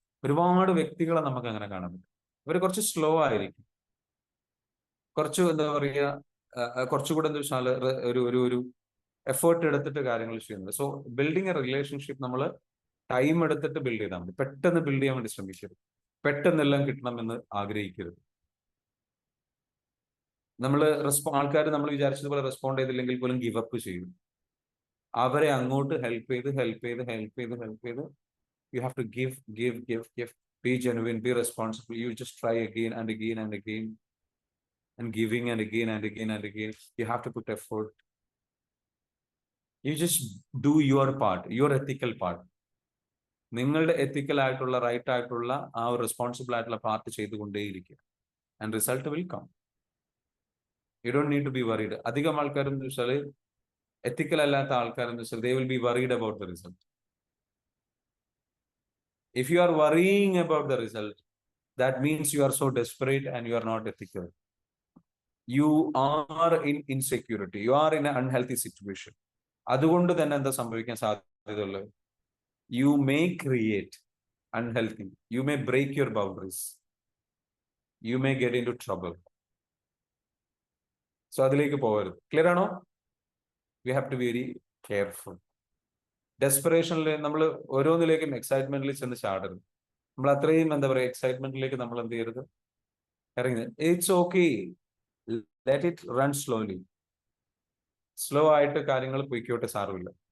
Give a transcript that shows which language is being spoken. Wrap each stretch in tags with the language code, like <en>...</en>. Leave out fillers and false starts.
<ml>ഒരുപാട് വ്യക്തികളെ നമുക്ക് അങ്ങനെ കാണാൻ പറ്റും. അവർ കുറച്ച് സ്ലോ ആയിരിക്കും, കുറച്ച് എന്താ പറയുക, കുറച്ചുകൂടെ എന്താ വെച്ചാൽ ഒരു ഒരു ഒരു എഫേർട്ട് എടുത്തിട്ട് കാര്യങ്ങൾ ചെയ്യുന്നത്. സോ ബിൽഡിങ് എ റിലേഷൻഷിപ്പ് നമ്മൾ ടൈം എടുത്തിട്ട് ബിൽഡ് ചെയ്താൽ മതി. പെട്ടെന്ന് ബിൽഡ് ചെയ്യാൻ വേണ്ടി ശ്രമിക്കരുത്, പെട്ടെന്നെല്ലാം കിട്ടണമെന്ന് ആഗ്രഹിക്കരുത്. നമ്മൾ ആൾക്കാർ നമ്മൾ വിചാരിച്ചതുപോലെ റെസ്പോണ്ട് ചെയ്തില്ലെങ്കിൽ പോലും ഗിവ് അപ്പ് ചെയ്യും. അവരെ അങ്ങോട്ട് ഹെൽപ്പ് ചെയ്ത്</ml> <en>you have to give, be genuine, be responsible. You just try again and again and again, and giving and again and again and again. You have to put effort. You just do your part, your ethical part.</en> <ml>നിങ്ങളുടെ എത്തിക്കൽ ആയിട്ടുള്ള right ആയിട്ടുള്ള ആ ഒരു responsible ആയിട്ടുള്ള part ചെയ്തുകൊണ്ടേയിരിക്കുക,</ml> <en>And result will come. You don't need to be worried.</en> <ml>അധികം ആൾക്കാരെന്ന് വെച്ചാൽ, എത്തിക്കൽ അല്ലാത്ത ആൾക്കാരെന്ന് വെച്ചാൽ,</ml> <en>They will be worried about the result. If you are worrying about the result, that means you are so desperate and you are not ethical. You are in insecurity. You are in an unhealthy situation.</en> <ml>അതുകൊണ്ട് തന്നെ എന്താ സംഭവിക്കാൻ സാധ്യതയുള്ളത്?</ml> <en>You may create unhealthy. You may break your boundaries. You may get into trouble.</en> <ml>So അതിലേക്ക് പോകരുത്. Clear ആണോ?</ml> <en>We have to be very careful.</en> <ml>ഡെസ്പിറേഷനിൽ നമ്മൾ ഓരോന്നിലേക്കും എക്സൈറ്റ്മെന്റിൽ ചെന്ന് ചാടരുത്. നമ്മൾ അത്രയും എന്താ പറയുക, എക്സൈറ്റ്മെന്റിലേക്ക് നമ്മൾ എന്ത് ചെയ്യരുത്, ഇറങ്ങി.</ml> <en>It's okay, let it run slowly.</en> <ml>Slow ആയിട്ട് കാര്യങ്ങൾ പൊയ്ക്കോട്ടെ, സാരമില്ല.</ml>